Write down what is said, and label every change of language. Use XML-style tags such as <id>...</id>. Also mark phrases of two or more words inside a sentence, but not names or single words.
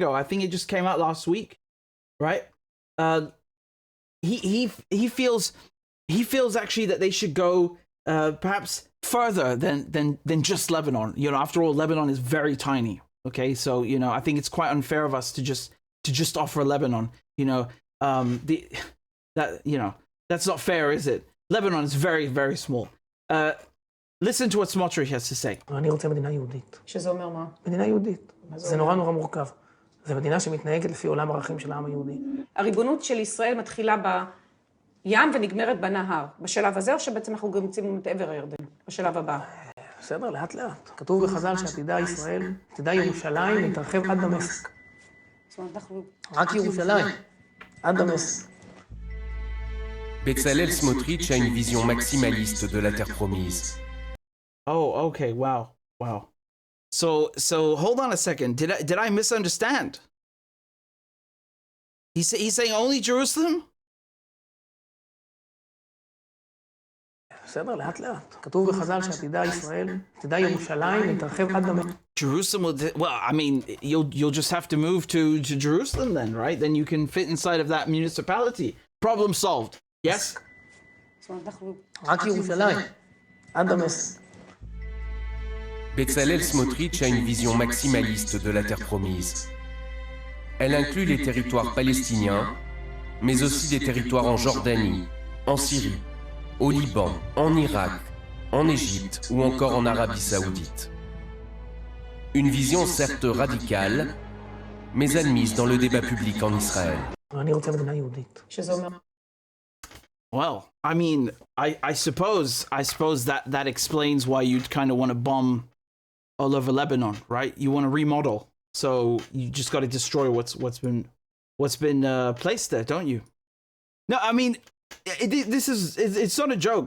<en>I think it just came out last week, right? He feels actually that they should go perhaps further than just Lebanon. You know, after all, Lebanon is very tiny. Okay, so you know, I think it's quite unfair of us to just offer Lebanon. You know, that's not fair, is it? Lebanon is very, very small. Listen to what Smotrich has to say.</en> <he>אני רוצה מדינה יהודית. שזה אומר מה? מדינה יהודית. זה נורא נורא מורכב. זו מדינה שמתנהגת לפי עולם הערכים של העם היהודי. הריבונות של ישראל מתחילה בים ונגמרת בנהר. בשלב הזה, או שבעצם אנחנו גם יוצאים את עבר הירדן, בשלב הבא? בסדר, לאט לאט. כתוב בחז"ל שעתידה ישראל, עתידה ירושלים, להתרחב עד דמשק. זאת אומרת, אנחנו... רק ירושלים, עד דמשק.</he> <fr>Bezalel Smotrich a une vision maximaliste de la terre promise.</fr> <en>Oh, okay, wow. So hold on a second. Did I misunderstand? He's saying only Jerusalem?</en> <he>בסדר, לאט לאט. כתוב בחז"ל שעתידה ישראל, עתידה ירושלים, להתרחב עד דמשק.</he> <en>Jerusalem well, I mean, you'll just have to move to Jerusalem then, right? Then you can fit inside of that municipality. Problem solved. Yes?</en> <he>זאת אומרת, אנחנו... רק ירושלים, עד דמשק.</he> <fr>Bezalel Smotrich a une vision maximaliste de la terre promise. Elle inclut les territoires palestiniens, mais aussi des territoires en Jordanie, en Syrie, au Liban, en Irak, en Égypte ou encore en Arabie Saoudite. Une vision certes radicale, mais admise dans le débat public en Israël.</fr> <he>אני רוצה מדינה יהודית. שזה אומר...</he> <en>Well, I mean, I suppose that explains why you'd kind of want to bomb all over Lebanon, right? You want to remodel, so you just got to destroy what's been placed there, don't you? No, I mean, it's not a joke.</en>